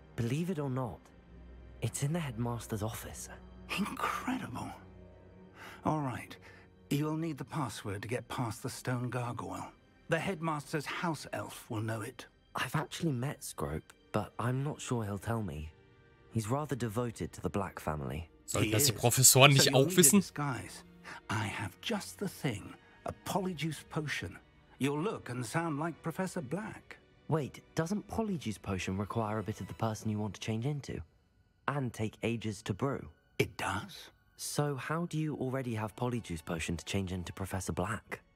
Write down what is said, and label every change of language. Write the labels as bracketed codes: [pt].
[en] Believe it or not, it's in the headmaster's office. Incredible. All right. You'll need the password to get past the stone gargoyle. The headmaster's house elf will know it. I've actually met Scrope, but I'm not sure he'll tell me. He's rather devoted to the Black family. [de] Soll das die Professoren nicht auch wissen? [en] I have just the thing. A polyjuice potion. You'll look and sound like Professor Black. Wait, doesn't polyjuice potion require a bit of the person you want to change into? And take ages to brew? It does. So how do you already have polyjuice potion to change into Professor Black?